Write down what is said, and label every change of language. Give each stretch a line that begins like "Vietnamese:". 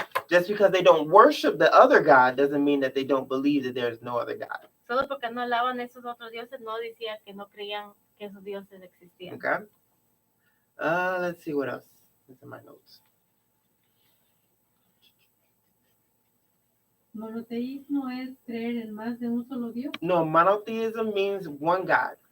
English: Just because they don't worship the other God doesn't mean that they don't believe that there's no other God.
Spanish: Solo porque no alaban esos otros dioses, no decía que no creían que esos dioses existían.
English: Okay. Let's see what else is in my notes.
Spanish: Monoteísmo es creer en más de un solo Dios
English: No, monotheism means one God,